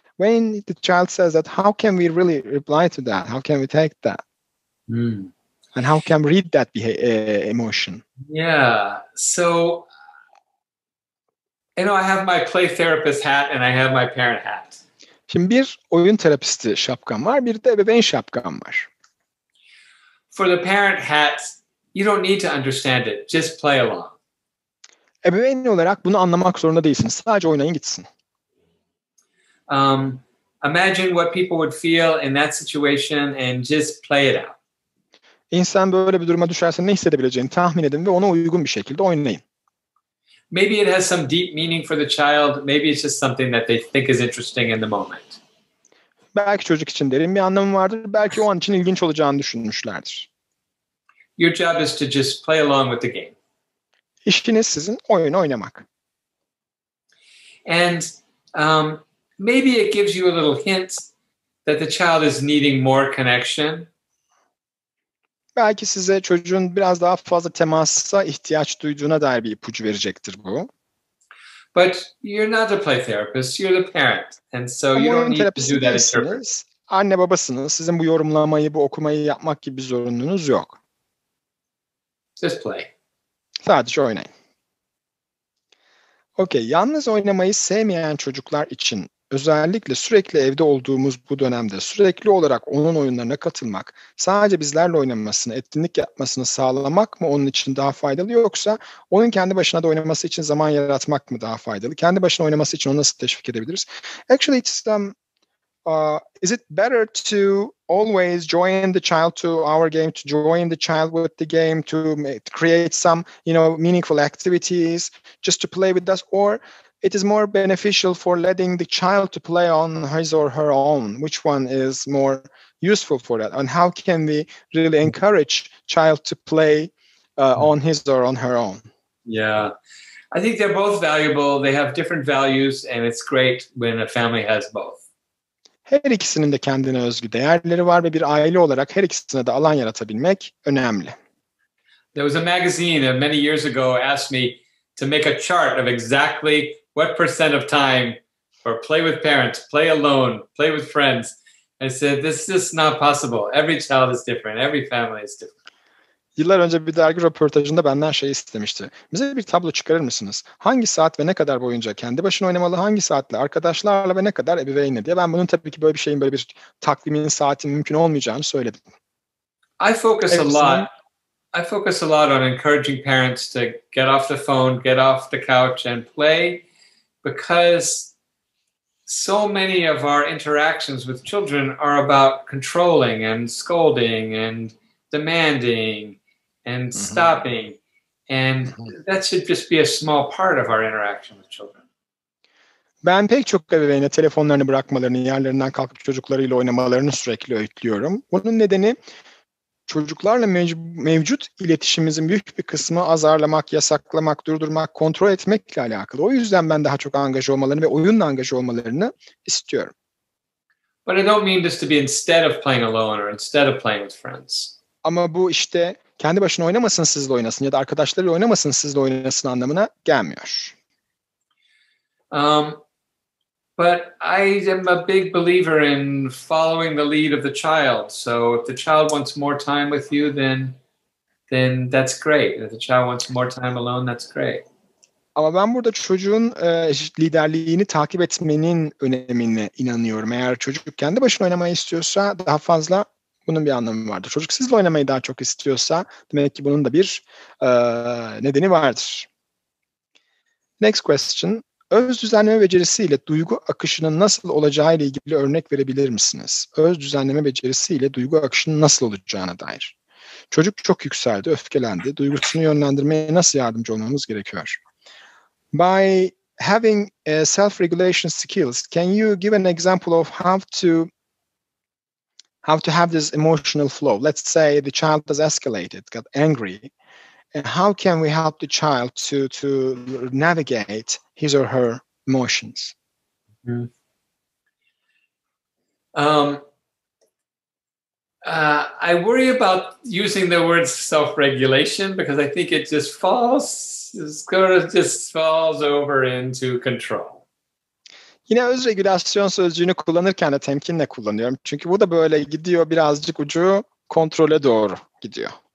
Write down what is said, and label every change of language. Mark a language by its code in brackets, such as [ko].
[en] When the child says that, how can we really reply to that? How can we take that? Mm. And how can we read that emotion? Yeah. So, I have my play therapist hat and I have my parent hat. [tr] Şimdi bir oyun terapisti şapkam var, bir de ebeveyn şapkam var. [en] For the parent hat, you don't need to understand it. Just play along. [tr] Ebeveyn olarak bunu anlamak zorunda değilsiniz. Sadece oynayın gitsin. [en] Imagine what people would feel in that situation and just play it out. [tr] İnsan böyle bir duruma düşerse ne hissedebileceğini tahmin edin ve ona uygun bir şekilde oynayın. [en] Maybe it has some deep meaning for the child. Maybe it's just something that they think is interesting in the moment. [tr] Belki çocuk için derin bir anlamı vardır. Belki o an için ilginç olacağını düşünmüşlerdir. [en] Your job is to just play along with the game. [tr] İşiniz sizin oyun oynamak. [en] And maybe it gives you a little hint that the child is needing more connection. [tr] Belki size çocuğun biraz daha fazla temasa ihtiyaç duyduğuna dair bir ipucu verecektir bu. [en] But you're not a play therapist, you're the parent. And so [tr] Ama [en] you don't [tr] oyun [en] need to [tr] terapisti [en] do that interpret. [tr] değilsiniz. Anne babasınız. Sizin bu yorumlamayı, bu okumayı yapmak gibi bir zorunluluğunuz yok. [en] Just play. [tr] Sadece oynayın. Okey, yalnız oynamayı sevmeyen çocuklar için özellikle sürekli evde olduğumuz bu dönemde sürekli olarak onun oyunlarına katılmak, sadece bizlerle oynamasını, etkinlik yapmasını sağlamak mı onun için daha faydalı yoksa onun kendi başına da oynaması için zaman yaratmak mı daha faydalı? Kendi başına oynaması için onu nasıl teşvik edebiliriz? [en] Actually, is it better to always join the child to our game, to join the child with the game, to create some, meaningful activities, just to play with us, or it is more beneficial for letting the child to play on his or her own? Which one is more useful for that? And how can we really encourage child to play on his or on her own? Yeah. I think they're both valuable. They have different values, and it's great when a family has both. [tr] Her ikisinin de kendine özgü değerleri var ve bir aile olarak her ikisine de alan yaratabilmek önemli. [en] There was a magazine many years ago asked me to make a chart of exactly what percent of time for play with parents, play alone, play with friends. I said, this is not possible. Every child is different. Every family is different. [tr] Yıllar önce bir dergi röportajında benden şey istemişti. Bize bir tablo çıkarır mısınız? Hangi saat ve ne kadar boyunca kendi başına oynamalı, hangi saatle arkadaşlarla ve ne kadar ebeveynle diye. Ben bunun tabii ki böyle bir şeyin, böyle bir takvimin, saatin mümkün olmayacağını söyledim. [en] I focus a lot on encouraging parents to get off the phone, get off the couch and play, because so many of our interactions with children are about controlling and scolding and demanding and stopping. And that should just be a small part of our interaction with children. [tr] Ben pek çok ebeveyne telefonlarını bırakmalarını, yerlerinden kalkıp çocuklarıyla oynamalarını sürekli öğütlüyorum. Bunun nedeni çocuklarla mevcut iletişimimizin büyük bir kısmı azarlamak, yasaklamak, durdurmak, kontrol etmekle alakalı. O yüzden ben daha çok angaja olmalarını ve oyunla angaja olmalarını istiyorum. [en] But I don't mean this to be instead of playing alone or instead of playing with friends. [tr] Ama bu işte kendi başına oynamasın sizle oynasın ya da arkadaşlarıyla oynamasın sizle oynasın anlamına gelmiyor. [en] But I am a big believer in following the lead of the child. So if the child wants more time with you, then that's great. If the child wants more time alone, that's great. [tr] Ama ben burada çocuğun liderliğini takip etmenin önemine inanıyorum. Eğer çocuk kendi başına oynamayı istiyorsa daha fazla Bunun bir anlamı vardır. Çocuk sizle oynamayı daha çok istiyorsa demek ki bunun da bir nedeni vardır. [en] Next question. [tr] Öz düzenleme becerisiyle duygu akışının nasıl olacağı ile ilgili örnek verebilir misiniz? Öz düzenleme becerisiyle duygu akışının nasıl olacağına dair. Çocuk çok yükseldi, öfkelendi. Duygusunu yönlendirmeye nasıl yardımcı olmamız gerekiyor? [en] By having self-regulation skills, can you give an example of how to have this emotional flow? Let's say the child has escalated, got angry. And how can we help the child to navigate his or her emotions? Mm-hmm. I worry about using the word self-regulation because I think it just falls over into control. [tr] Yine öz regülasyon sözcüğünü kullanırken de temkinle kullanıyorum. Çünkü bu da böyle gidiyor, birazcık ucu kontrole doğru gidiyor.